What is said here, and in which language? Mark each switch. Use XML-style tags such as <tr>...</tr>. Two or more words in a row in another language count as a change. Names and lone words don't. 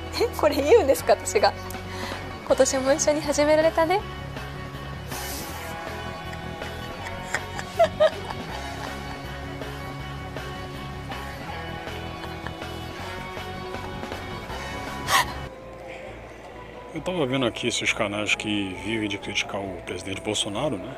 <ja>これ言うんですか私が。今年も一緒に始められたね。</ja> <pt>Eu estava vendo aqui esses canais que vivem de criticar o presidente Bolsonaro, né?</pt>